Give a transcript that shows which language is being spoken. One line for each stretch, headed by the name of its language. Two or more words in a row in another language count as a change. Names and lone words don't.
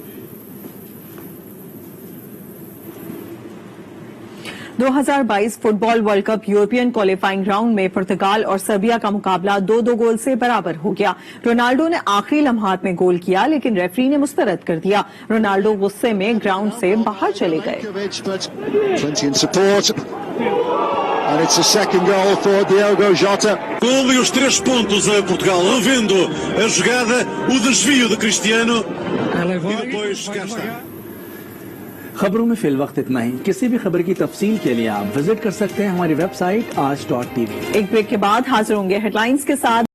Urdu: 2022
English: football world cup European qualifying round
Urdu: میں پرتگال اور سربیا کا مقابلہ 2-2 گول سے برابر ہو گیا. رونالڈو نے آخری لمحات میں گول کیا لیکن ریفری نے مسترد کر دیا. رونالڈو غصے میں گراؤنڈ سے باہر چلے گئے.
Portuguese: Gol e os 3 pontos a Portugal, revendo a jogada, o desvio de Cristiano e depois cá está.
Urdu: خبروں میں فی الوقت اتنا ہی۔ کسی بھی خبر کی تفصیل کے لیے آپ وزٹ کر سکتے ہیں ہماری ویب سائٹ آج.tv. ایک بریک کے بعد حاضر ہوں گے ہیڈلائنز کے ساتھ.